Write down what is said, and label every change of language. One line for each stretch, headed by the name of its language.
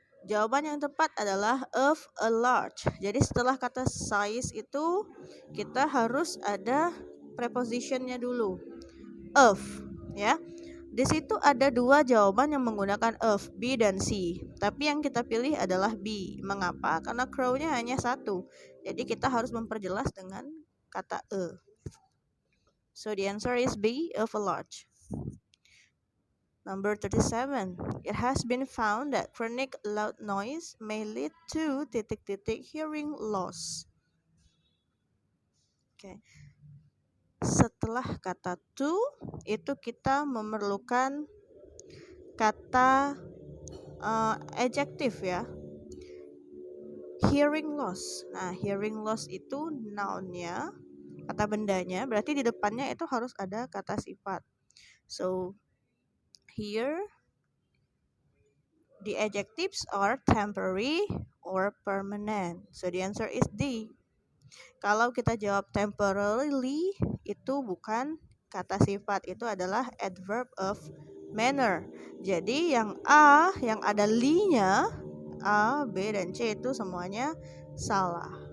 Indonesian: Jawaban yang tepat adalah
English: of a large.
Indonesian: Jadi setelah kata size itu kita harus ada prepositionnya dulu. Of, ya. Di situ ada dua jawaban yang menggunakan of, B dan C. Tapi yang kita pilih adalah B. Mengapa? Karena crow-nya hanya satu. Jadi kita harus memperjelas dengan kata e.
English: So the answer is B, of a large. Number 37. It has been found that chronic loud noise may lead to
Indonesian: titik-titik
English: hearing loss.
Indonesian: Okay. Setelah kata to, itu kita memerlukan kata adjective ya. Hearing loss. Nah, hearing loss itu noun-nya, kata bendanya, berarti di depannya itu harus ada kata sifat.
English: So, here the adjectives are temporary or permanent. So the answer is D.
Indonesian: Kalau kita jawab temporarily, itu bukan kata sifat, itu adalah adverb of manner. Jadi yang A, yang ada li-nya, A, B, dan C itu semuanya salah.